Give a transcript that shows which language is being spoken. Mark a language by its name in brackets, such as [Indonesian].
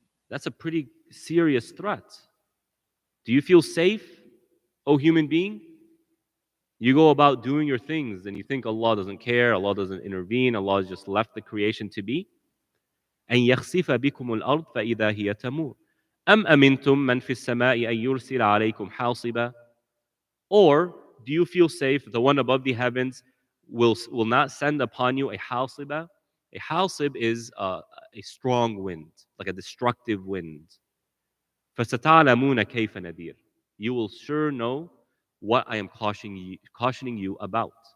[English] That's a pretty serious threat. Do you feel safe, O human being? You go about doing your things and you think Allah doesn't care, Allah doesn't intervene, Allah has just left the creation to be. [Arabic] أن يخسف بكم الأرض فإذا هي تمور. أم أمنتم من في السماء أن يرسل عليكم حاصبا. [English] Or do you feel safe that the one above the heavens will not send upon you a hasiba? A hasib is a strong wind, like a destructive wind. [Arabic] فَسَتَعْلَمُونَ كَيْفَ نَذِيرٌ. [English] You will sure know what I am cautioning you about.